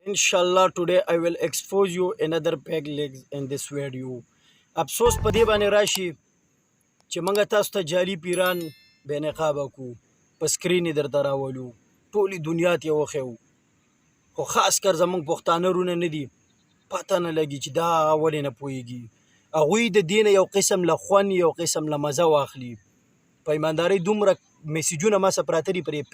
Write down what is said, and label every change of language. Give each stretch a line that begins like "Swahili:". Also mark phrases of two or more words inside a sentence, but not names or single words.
English: Inshallah, today I will expose you another peg legs in this video.
Pashto: افسوس په دې باندې راشي چې موږ تاسو ته جعلي پیران بې نقابه کو په سکرین یې درته راولو ټولې دنیا ته یې وښیو خو خاص کر زموږ پښتانه رونه نه دي پته نه لګي چې دا ولې نه پوهېږي هغوی د دې نه یو قسم له خوند یو قسم له مزه واخلي په ایماندارۍ دومره میسیجونه ما سره پراته دي پر یې